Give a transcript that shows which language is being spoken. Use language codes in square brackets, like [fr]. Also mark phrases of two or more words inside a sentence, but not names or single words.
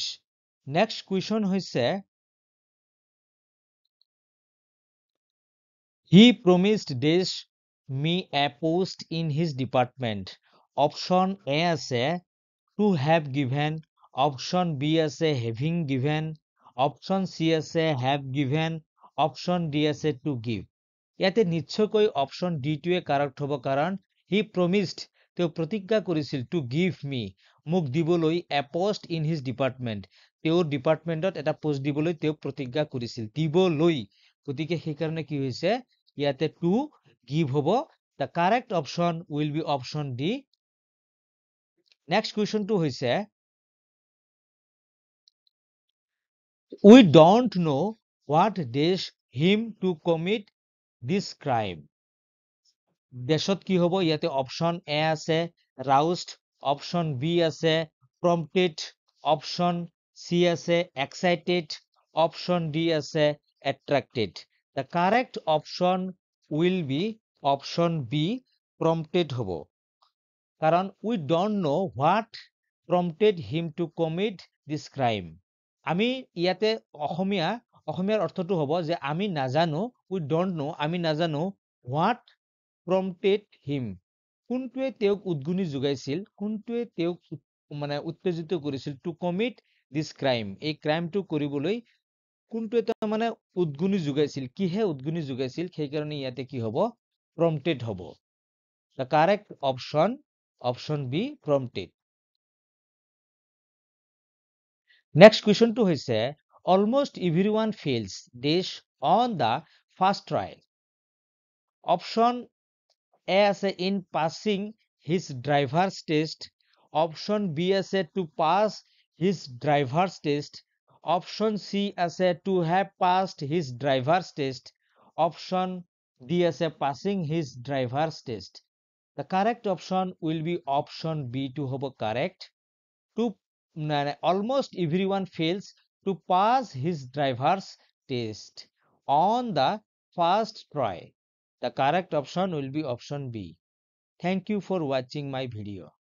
[en] Next question হৈছে He promised Desh me a post in his department. Option A আছে to have given. Option B আছে having given. Option C আছে have given. Option D আছে to give. [as] ইয়াতে নিশ্চয়কৈ option D টোৱে কাৰেক্ট হ'ব কাৰণ [en] he promised [as] তেওঁ প্ৰতিজ্ঞা কৰিছিল [en] to give me [as] মোক দিবলৈ [en] a post in his department [as] তেওঁৰ ডিপাৰ্টমেণ্টত এটা পোষ্ট দিবলৈ তেওঁ প্ৰতিজ্ঞা কৰিছিল দিবলৈ গতিকে সেইকাৰণে কি হৈছে ইয়াতে [en] to give [as] হ'ব [en] the correct option will be option D next question [as] টো হৈছে [en] we don't know what dash him to commit this crime [as] দেশত কি হ'ব ইয়াতে [en] option A আছে roused option B আছে prompted option C আছে excited option D আছে attracted the correct option will be option B prompted [as] হ'ব কাৰণ [en] we don't know what prompted him to commit this crime [as] আমি ইয়াতে অসমীয়াৰ অৰ্থটো হ'ব যে আমি নাজানো [en] we don't know [as] আমি নাজানো [en] what prompted him [as] কোনটোৱে তেওঁক উদ্গনি যোগাইছিল কোনটোৱে তেওঁক মানে উত্তেজিত কৰিছিল [en] to commit this crime [as] এই ক্ৰাইমটো কৰিবলৈ কোনটোৱে তাৰ মানে উদ্গনি যোগাইছিল কিহে উদ্গনি যোগাইছিল সেইকাৰণে ইয়াতে কি হ'ব prompted হ'ব [en] the correct option B prompted next question [as] টো হৈছে [en] almost everyone fails this on the first try option A আছে in passing his driver's test option B আছে to pass his driver's test option C আছে to have passed his driver's test option D আছে passing his driver's test the correct option will be option B to হ'ব correct to almost everyone fails to pass his driver's test on the first try the correct option will be option B. Thank you for watching my video.